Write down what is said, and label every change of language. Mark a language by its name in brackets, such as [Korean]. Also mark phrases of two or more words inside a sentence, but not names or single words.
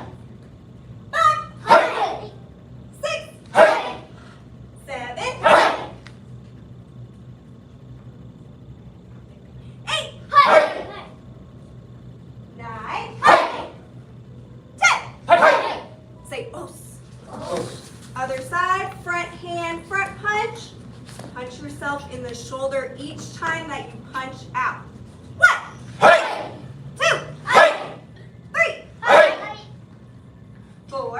[English] 5, Hi. 6, Hi. 7, Hi. 8, Hi. 9, Hi. 10. Hi. Say os. Other side, front hand, front punch. Punch yourself in the shoulder each time that you punch out. 1, Hi. 2, Hi. 3, Hi. 4,